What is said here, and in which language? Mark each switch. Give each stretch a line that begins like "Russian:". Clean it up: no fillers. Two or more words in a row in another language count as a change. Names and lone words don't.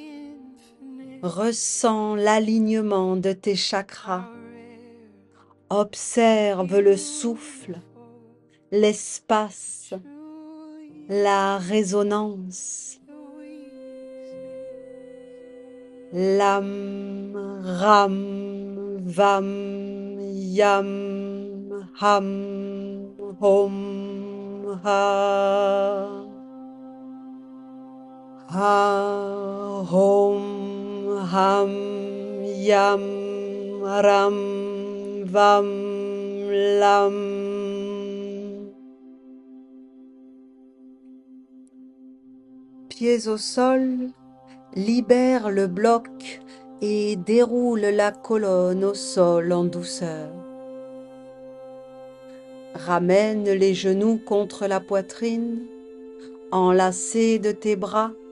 French: Ressens l'alignement de tes chakras. Observe le souffle, l'espace, la résonance.
Sanskrit: Lam, ram, vam, yam, ham, hom, ha. Ha, hom, ham, yam, ram, vam, lam.
French: Pieds au sol, libère le bloc et déroule la colonne au sol en douceur. Ramène les genoux contre la poitrine, enlacés de tes bras.